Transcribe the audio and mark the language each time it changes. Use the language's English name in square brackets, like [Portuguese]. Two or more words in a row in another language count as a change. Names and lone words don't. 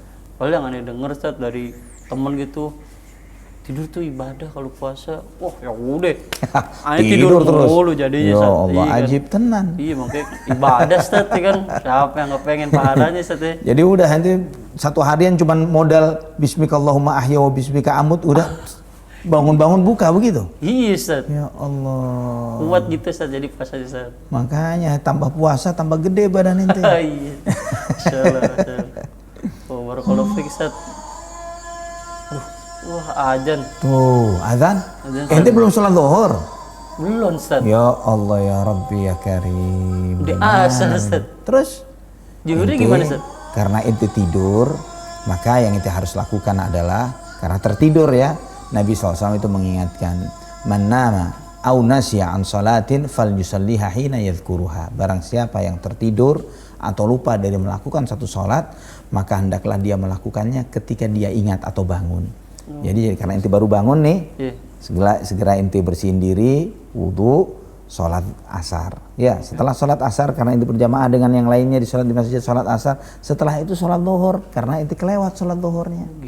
[Indonesian] Padahal yang aneh denger, Ustaz, dari temen gitu, tidur tuh ibadah kalau puasa. Wah ya udah, aneh tidur terus mulu jadinya, ya Ustaz. Allah, Iya, [Javanese] ajib tenan. [Indonesian] Iya, makanya ibadah, Ustaz ya kan. Siapa yang nggak pengen pahalanya, Ustaz ya? Jadi udah nanti satu harian cuman modal [Arabic] باسمك اللهم أحيا وباسمك أموت, [Indonesian] udah bangun-bangun buka begitu. Iya, Ustaz. Ya Allah. Kuat gitu, Ustaz, jadi puasa, Ustaz. Makanya tambah puasa tambah gede badan ente. Iya. Masya Allah, Masya Allah. Oh, [Arabic] بارك الله فيك, [Indonesian] Ustaz. Aduh, wah azan. Tuh, azan. Azan, Ente Ustaz. belum sholat zuhur. Belum, Ustaz. [Arabic] يا الله يا ربي يا كريم. [Indonesian] Udah Gimana? asal, Ustaz. Terus? Zuhurnya Ente, gimana, Ustaz? Karena ente tidur, maka yang ente harus lakukan adalah karena tertidur ya. Nabi SAW itu mengingatkan, [Arabic] من نام أو نسي عن صلاة فليصلها حين يذكرها. [Indonesian] Barang siapa yang tertidur atau lupa dari melakukan satu salat, maka hendaklah dia melakukannya ketika dia ingat atau bangun. Jadi karena ente baru bangun nih, segera ente bersihin diri, wudu, salat asar. Ya, setelah salat asar karena ente berjamaah dengan yang lainnya di masjid salat asar, setelah itu salat zuhur karena ente kelewat salat zuhurnya.